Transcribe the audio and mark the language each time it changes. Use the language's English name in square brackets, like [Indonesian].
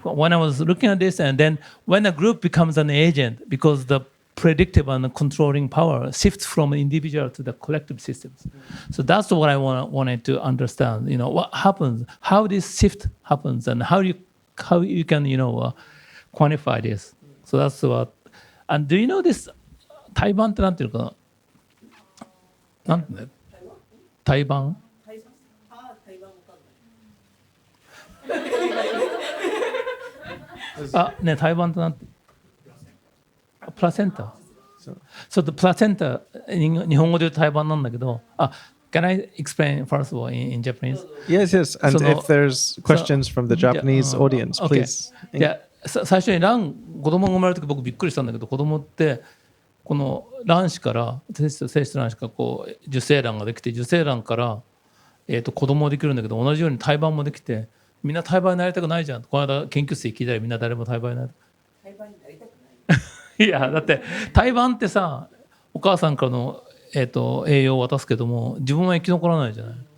[English] When I was looking at this, and then when a group becomes an agent, because the predictive and the controlling power shifts from individual to the collective systems. So that's what I wanted to understand. What happens, how this shift happens, and how you can quantify this. So that's what. And do you know this? [Japanese] 対バンってなんていうのかな。なんてね。対バン。ね、対バンってなんて。プラセンタ。 [English] So the placenta [Japanese] 日本語で言うと対バンなんだけど。 [English] Can I explain first of all in Japanese? Yes. And if there's questions from the Japanese audience, please. [Japanese] 最初に子供が生まれる時僕びっくりしたんだけど、子供ってこの卵子から精子と卵子からこう受精卵ができて、受精卵から子供ができるんだけど、同じように胎盤もできて、みんな胎盤になりたくないじゃん。この間研究室で聞いたらみんな誰も胎盤になりたくない。いやだって胎盤ってさ、お母さんからの栄養を渡すけども自分は生き残らないじゃない。